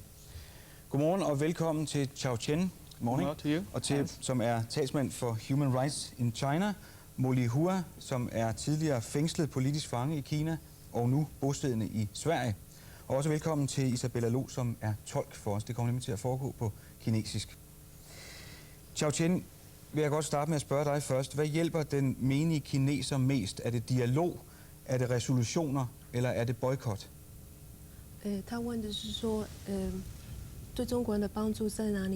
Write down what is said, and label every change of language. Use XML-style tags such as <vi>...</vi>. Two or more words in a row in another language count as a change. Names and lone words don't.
<da>Godmorgen og velkommen til Xiao, og til, som er talsmand for Human Rights in China, Molly Hua, som er tidligere fængslet politisk fange i Kina og nu bosiddende i Sverige. Og også velkommen til Isabella Lo, som er tolk for os. Det kommer nemlig til at foregå på kinesisk. Xiao, vil jeg godt starte med at spørge dig først. Hvad hjælper den menige kineser mest? Er det dialog, er det resolutioner, eller er det boykot?</da> <zh>他问的是说，对中国人的帮助在哪里？</zh>